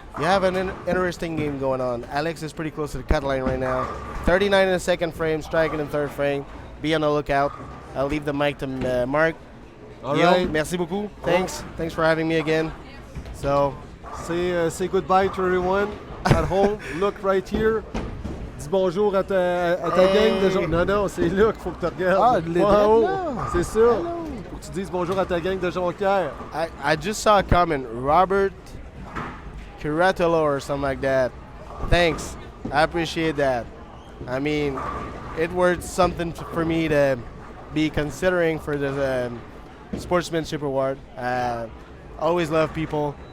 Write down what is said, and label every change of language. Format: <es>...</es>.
<en>You have an interesting game going on. Alex is pretty close to the cut line right now. 39 in the 2nd frame, striking in 3rd frame. Be on the lookout. I'll leave the mic to Mark. All</en> <fr>Guillaume,</fr> <en>right.</en> <fr>merci beaucoup.</fr> <en>Thanks. Thanks for having me again. So, say goodbye to everyone at home. Look right here.</en> <fr>Dis bonjour à ta gang de jonquières. Non, c'est là qu'il faut que tu regardes. C'est ça. Faut que tu dises bonjour à ta gang de jonquières.</fr> <en>I just saw a comment. Robert Curatolo or something like that. Thanks. I appreciate that. I mean, it was something for me to be considering for the Sportsmanship Award. Always love people.</en>